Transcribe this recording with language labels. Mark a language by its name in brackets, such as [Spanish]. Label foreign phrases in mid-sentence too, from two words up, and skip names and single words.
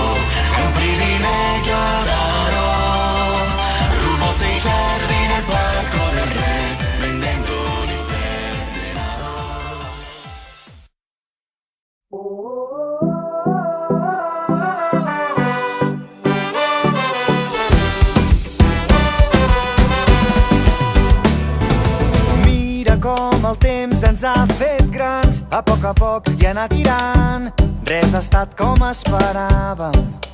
[Italian] È un privilegio raro. Rubò 6 cervi nel parco del re, vendendoli per denaro. [Catalan] Mira com el temps ens ha fet grans, a poc i anar tirant, res ha estat com esperàvem.